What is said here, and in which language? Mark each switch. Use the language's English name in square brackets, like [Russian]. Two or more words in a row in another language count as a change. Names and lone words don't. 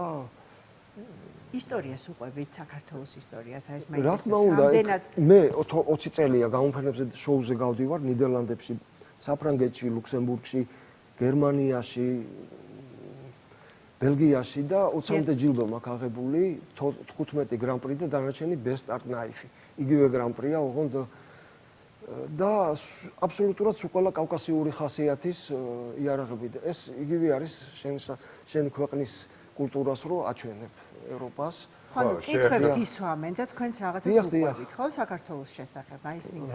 [Georgian] ისტორიას უყვებით საქართველოს ისტორიას, აი ეს მე რა თქმა უნდა, მე 20 წელია გამოფენებზე შოუზე გავდივარ ნიდერლანდებში, საფრანგეთში, ლუქსემბურგში, გერმანიაში, ბელგიაში და 20-მდე ჯილდო მაქვს აღებული, 15 გრან-პრი და დანარჩენი [English] best art knife. [Georgian] იგივე გრან-პრია, ოღონდ და აბსოლუტურად სულ კავკასიური ხასიათის იარაღები და ეს იგივე არის შენი ქვეყნის კულტურას რო აჩვენებ ევროპას. ხო, კითხვებს გისვამენ და თქვენც რაღაცას უყვებით, ხო, საქართველოს შესახებ, აი ეს მინდა.